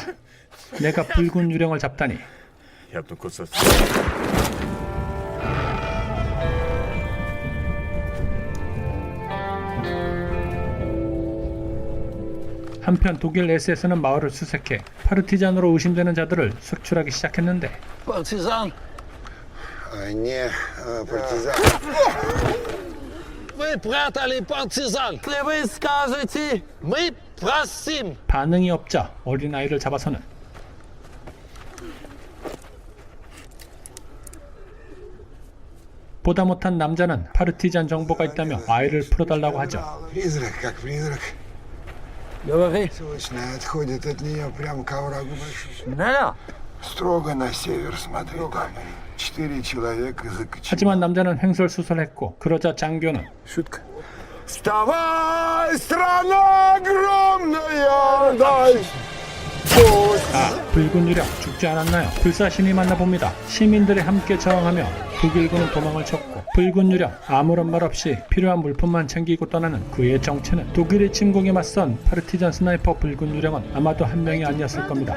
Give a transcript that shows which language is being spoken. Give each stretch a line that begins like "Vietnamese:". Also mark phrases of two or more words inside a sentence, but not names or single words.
Korean: 내가 붉은 유령을 잡다니. 한편 독일 SS는 마을을 수색해 파르티잔으로 의심되는 자들을 색출하기 시작했는데
Russian: Партизан! Не, партизан. Вы прятали партизан! Если вы скажете, мы простим!
Korean: 반응이 없자 어린아이를 잡아서는 보다 못한 남자는 파르티잔 정보가 있다며 아이를 풀어달라고 하죠.
Russian: Призрак, как призрак. Говори! Точно, отходит от нее прямо к оврагу большому. Неля! Строго на север смотри, там 4 человека закоченели.
Korean: 하지만 남자는 횡설수설했고 그러자 장교는
Russian: Шутка. Вставай, страна огромная! Дай!
Korean: 붉은 유령 죽지 않았나요? 불사신이 만나봅니다. 시민들이 함께 저항하며 독일군은 도망을 쳤고 붉은 유령 아무런 말 없이 필요한 물품만 챙기고 떠나는 그의 정체는 독일의 침공에 맞선 파르티잔 스나이퍼 붉은 유령은 아마도 한 명이 아니었을 겁니다.